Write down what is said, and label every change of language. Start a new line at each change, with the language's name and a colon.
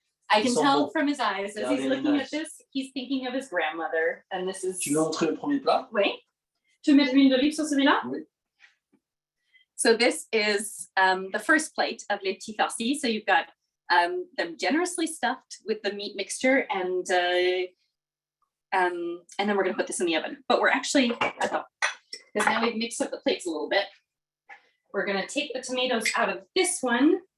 English: I can tell from his eyes as he's looking at this, he's thinking of his grandmother, and this is.
French: Tu veux montrer le premier plat? Oui. Tu veux mettre l'huile d'olive sur celui-là? Oui.
English: So this is the first plate of les petits farcis. So you've got them generously stuffed with the meat mixture, and then we're going to put this in the oven. But we're actually, because now we've mixed up the plates a little bit, we're going to take the tomatoes out of this one.